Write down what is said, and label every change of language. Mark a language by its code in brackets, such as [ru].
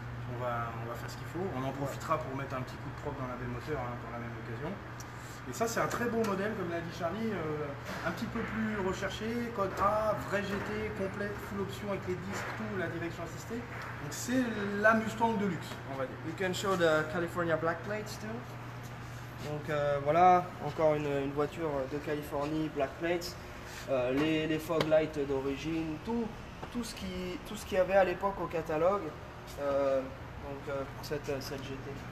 [fr] On va faire ce qu'il faut. On en profitera pour mettre un petit coup de propre dans la même moteur pour la même occasion. Et ça, c'est un très beau modèle, comme l'a dit Charlie, un petit peu plus recherché, code A, vrai GT, complète, full option avec les disques, tout, la direction assistée. Donc c'est la Mustang de luxe, on va dire. [en] You can show the California black plates too. [fr] Donc voilà, encore une voiture de Californie, black plates, les fog lights d'origine, tout ce qu'il y avait à l'époque au catalogue. Pour cette GT.